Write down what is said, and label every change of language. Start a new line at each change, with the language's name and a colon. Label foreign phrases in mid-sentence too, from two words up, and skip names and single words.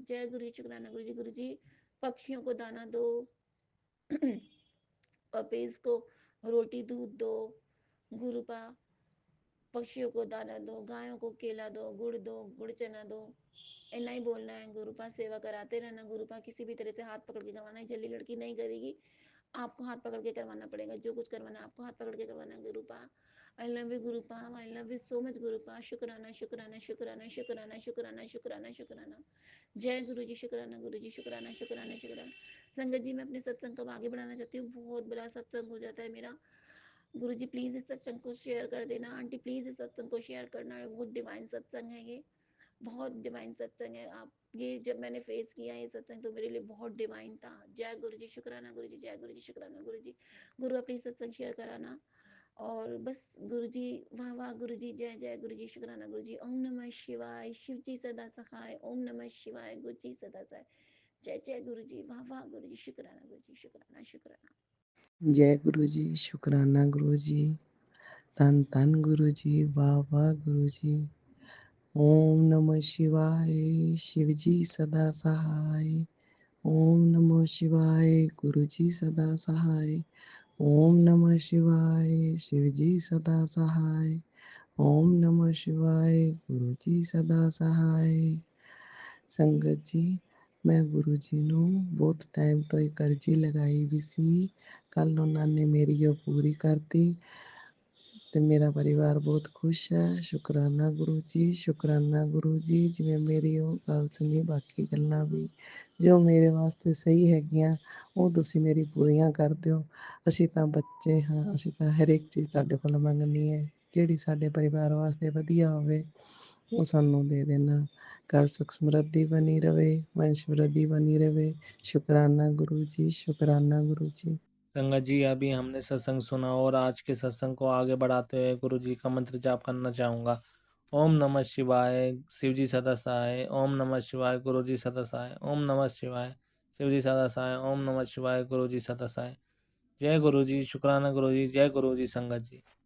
Hindi: जय गुरु जी, शुक्राना गुरु जी। गुरु जी पक्षियों को दाना दो, पपीज को रोटी दूध दो, गुरुपा पक्षियों को दाना दो, गायों को केला दो, गुड़ चना दो, इतना ही बोलना है। गुरु पास सेवा कराते रहना। गुरु पास किसी भी तरह से हाथ पकड़ के करवाना है। जल्दी लड़की नहीं करेगी, आपको हाथ पकड़ के करवाना पड़ेगा। जो कुछ करवाना है आपको हाथ पकड़ के करवाना है। गुरु पा,
English: I love you गुरु पा, I love you so much गुरु पा।
Hindi: शुक्राना शुक्राना शुक्राना शुक्राना शुक्राना शुक्राना शुक्राना। जय गुरु जी। शुक्राना गुरु जी। शुक्राना शुक्राना शुक्राना। संगत जी, मैं अपने सत्संग को आगे बढ़ाना चाहती हूँ। बहुत बड़ा सत्संग हो जाता है मेरा। गुरु जी प्लीज़ इस सत्संग को शेयर कर देना। आंटी प्लीज़ इस सत्संग को शेयर करना। बहुत डिवाइन सत्संग है ये, बहुत डिवाइन सत्संग है। आप ये जब मैंने फेस किया ये सत्संग तो मेरे लिए बहुत डिवाइन था। जय गुरु जी। शुक्राना गुरु जी। जय गुरु जी। शुक्राना गुरु जी। गुरु प्लीज सत्संग शेयर कराना। और बस गुरु जी, वाह वाह गुरु जी, जय जय गुरु जी। शुक्राना गुरु जी। ओम नमः शिवाय, शिव जी सदा सहाय। ओम नमः शिवाय, गुरु जी सदा सहाय। जय जय गुरु जी, वाह वाह गुरु जी। शुक्राना गुरु जी। शुक्राना शुक्राना। जय गुरु जी। शुक्राना गुरु जी। धन धन गुरु जी। वाह वाह गुरु जी। ओम नमः शिवाय, शिव जी सदा सहाय। ओम नमः शिवाय, गुरु जी सदा सहाय। ओम नमः शिवाय, शिव जी सदा सहाय। ओम नमः शिवाय, गुरु जी सदा सहाय।
Punjabi: ਸੰਗਤ ਜੀ, ਮੈਂ ਗੁਰੂ ਜੀ ਨੂੰ ਬਹੁਤ ਟਾਈਮ ਤੋਂ ਇੱਕ ਅਰਜ਼ੀ ਲਗਾਈ ਵੀ ਸੀ। ਕੱਲ ਉਹਨਾਂ ਨੇ ਮੇਰੀ ਉਹ ਪੂਰੀ ਕਰਤੀ ਤੇ ਮੇਰਾ ਪਰਿਵਾਰ ਬਹੁਤ ਖੁਸ਼ ਹੈ। ਸ਼ੁਕਰਾਨਾ ਗੁਰੂ ਜੀ, ਸ਼ੁਕਰਾਨਾ ਗੁਰੂ ਜੀ। ਜਿਵੇਂ ਮੇਰੀ ਉਹ ਗੱਲ ਸੁਣੀ, ਬਾਕੀ ਗੱਲਾਂ ਵੀ ਜੋ ਮੇਰੇ ਵਾਸਤੇ ਸਹੀ ਹੈਗੀਆਂ ਉਹ ਤੁਸੀਂ ਮੇਰੀ ਪੂਰੀਆਂ ਕਰ ਦਿਓ। ਅਸੀਂ ਤਾਂ ਬੱਚੇ ਹਾਂ, ਅਸੀਂ ਤਾਂ ਹਰੇਕ ਚੀਜ਼ ਤੁਹਾਡੇ ਕੋਲ ਮੰਗਣੀ ਹੈ। ਜਿਹੜੀ ਸਾਡੇ ਪਰਿਵਾਰ ਵਾਸਤੇ ਵਧੀਆ ਹੋਵੇ ਉਹ ਸਾਨੂੰ ਦੇ ਦੇਣਾ।
Hindi: ਘਰ ਸੁਖ ਸਮृद्धि बनी रहे, वंश वृद्धि बनी रहे। शुक्राना गुरु जी, शुक्राना गुरु जी। संगत जी, अभी हमने सत्संग सुना और आज के सत्संग को आगे बढ़ाते हुए गुरु जी का मंत्र जाप करना चाहूँगा। ओम नमः शिवाय, शिव जी सदा सहाय। ओम नमः शिवाय, गुरु जी सदा सहाय। ओम नमः शिवाय, शिव जी सदा सहाय। ओम नमः शिवाय, गुरु जी सदा सहाय। जय गुरु जी। शुक्राना गुरु जी। जय गुरु जी। संगत जी।